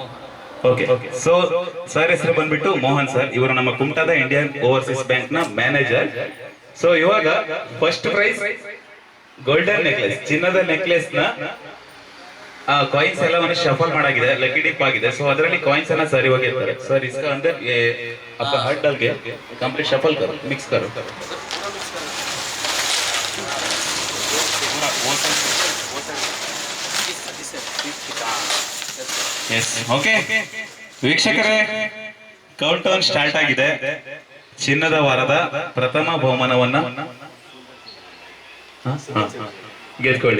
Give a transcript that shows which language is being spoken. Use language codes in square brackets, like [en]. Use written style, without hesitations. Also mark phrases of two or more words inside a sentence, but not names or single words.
[en] okay, so sir [kn] ಹೆಸರು ಬಂದ್ಬಿಟ್ಟು ಮೋಹನ್ ಸರ್. ಇವರು ನಮ್ಮ ಕುಮಟಾದ ಇಂಡಿಯನ್ ಓವರ್ಸೀಸ್ ಬ್ಯಾಂಕ್ ನ ಮ್ಯಾನೇಜರ್. ಸೊ ಇವಾಗ [en] first prize golden necklace, [kn] ಚಿನ್ನದ ನೆಕ್ಲೆಸ್ ನ ಕಾಯಿನ್ಸ್ ಎಲ್ಲವನ್ನು ಶಫಲ್ ಮಾಡಾಗಿದೆ, [en] lucky dip [kn] ಆಗಿದೆ. ಸೊ ಅದರಲ್ಲಿ ಕಾಯಿನ್ಸ್ ಅನ್ನ ಸರ್ ಇವಾಗ ಇರ್ತಾರೆ. [hi] ಸರ್ इसका अंदर ये आपका हाथ डाल के [en] complete shuffle [hi] करो, मिक्स करो. [en] yes, okay [kn] ವೀಕ್ಷಕರೇ, [en] count down start [kn] ಆಗಿದೆ. ಚಿನ್ನದ ವಾರದ ಪ್ರಥಮ ಬಹುಮಾನವನ್ನ ಗೆದ್ಕೊಳ್ಳಿ.